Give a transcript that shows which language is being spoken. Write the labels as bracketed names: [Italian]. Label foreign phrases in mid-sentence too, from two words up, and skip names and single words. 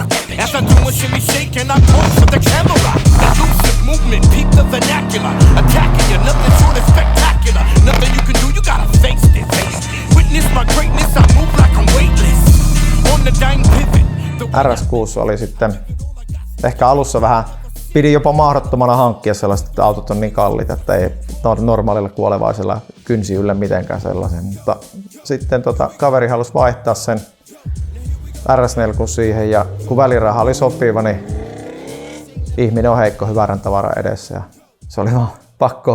[English] As I do a shimmy shake and I pose for the camera. Elusive movement, peep the vernacular. Attacking you, nothing short of spectacular. Nothing you can do, you gotta face it. Witness my greatness, I move like I'm weightless. On the dang pivot. [Finnish] RS6 oli sitten ehkä alussa vähän, pidi jopa mahdottomana hankkia sellaiset, että autot on niin kalliit, että ei normaalilla kuolevaisella kynsi yllä mitenkään sellaisen. Mutta sitten kaveri halusi vaihtaa sen RS4 siihen ja kun väliraha oli sopiva, niin ihminen on heikko hyvän tavara edessä ja se oli vaan pakko